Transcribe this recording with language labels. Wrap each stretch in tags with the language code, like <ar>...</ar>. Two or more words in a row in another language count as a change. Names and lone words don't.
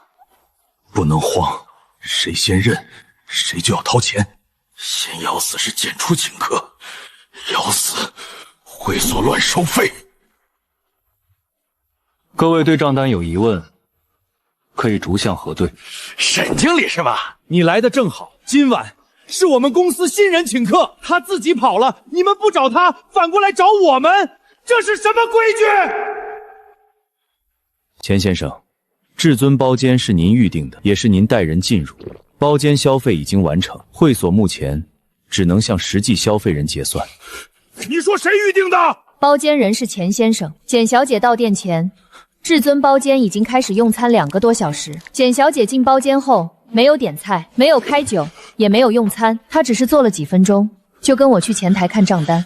<zh>不能慌，誰先認，誰就要掏錢。先要死是簡初請客，要死會所亂收費。各位對賬單有疑問，可以逐項核對。沈經理是吧？你來的正好，今晚是我們公司新人請客，他自己跑了，你們不找他，反過來找我們，這是什麼規矩？錢先生，至尊包間是您預定的，也是您帶人進入。包間消費已經完成，會所目前只能向實際消費人結算。你說誰預定的？包間人是錢先生，簡小姐到店前，至尊包間已經開始用餐2個多小時。簡小姐進包間後，沒有點菜，沒有開酒，也沒有用餐，她只是坐了幾分鐘，就跟我去前台看賬單。</zh>